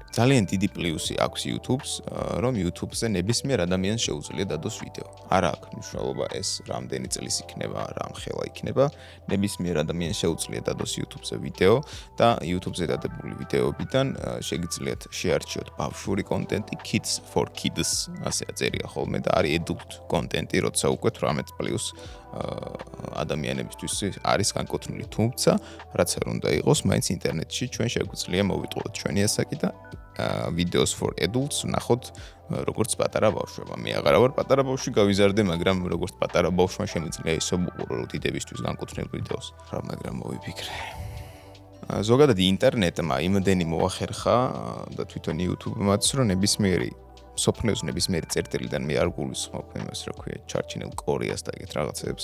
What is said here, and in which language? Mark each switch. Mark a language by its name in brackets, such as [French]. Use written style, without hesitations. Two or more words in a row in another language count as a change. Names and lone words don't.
[Georgian] ძალიან დიდი პლუსი აქვს YouTube-ს, რომ YouTube-ზე ნებისმიერ ადამიანს შეუძლია დადოს ვიდეო. არ აქვს მნიშვნელობა ეს რამდენი წლის იქნება, რამ ხელა იქნება, ნებისმიერ ადამიანს შეუძლია დადოს YouTube-ზე ვიდეო და YouTube-ზე დადებული ვიდეოებიდან შეგიძლიათ შეარჩიოთ ბავშვური კონტენტი, [English] kids for kids, [Georgian] ასე აწერია ხოლმე და არის adult კონტენტი, როცა უკვე 18+ ადამიანებისთვის არის განკუთვნილი, თუმცა რაც არ უნდა იყოს, მაინც ინტერნეტში ჩვენ შეგვიძლია მოვიტყუოთ ჩვენი ასაკი და [English] videos for adults [Georgian] ვნახოთ როგორც პატარა ბავშვებმა. მე აღარა ვარ პატარა ბავშვი, გავიზარდე, მაგრამ როგორც პატარა ბავშვმა შემიძლია ისე უყურო დიდებისთვის განკუთვნილ ვიდეოს. რა მაგრამ მოვიფიქრე. ზოგადად ინტერნეტმა იმდენი მოახერხა და თვითონ YouTube-მაც, რომ ნებისმიერი სოფლიოს ნებისმიერი წერტილიდან მე არ გულისხმობ იმას, რა ქვია, ჩარჩინელ კორეას და ეგეთ რაღაცებს.